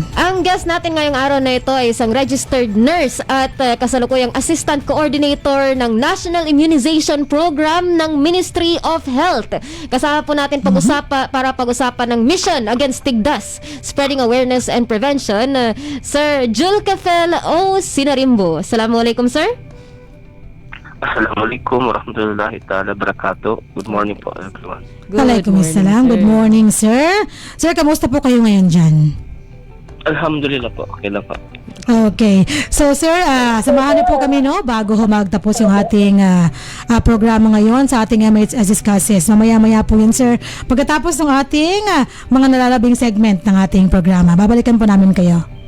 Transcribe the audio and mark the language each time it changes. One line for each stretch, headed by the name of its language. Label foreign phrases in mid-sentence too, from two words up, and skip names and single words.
Filipino: Ang guest natin ngayong araw na ito ay isang
English: registered nurse
Filipino: at kasalukuyang
English: assistant coordinator
Filipino: ng National Immunization Program ng Ministry of Health. Kasama po natin para pag-usapan ng Mission Against Tigdas, Spreading Awareness and Prevention, Sir Julkefel O. Sinarimbo.
Arabic: Assalamualaikum, sir. السلام عليكم ورحمة الله تعالى بركاته.
English: Good morning po everyone. Waalaikumsalam. Good morning, sir.
Filipino: Sir, kamusta po kayo ngayon dyan? Alhamdulillah po, okay lang po. Okay. So, sir, samahan niyo po kami, bago magtapos yung ating programa ngayon sa ating MHS Discusses. Mamaya-maya po yun, sir. Pagkatapos ng ating mga nalalabing segment ng ating programa, babalikan po namin kayo.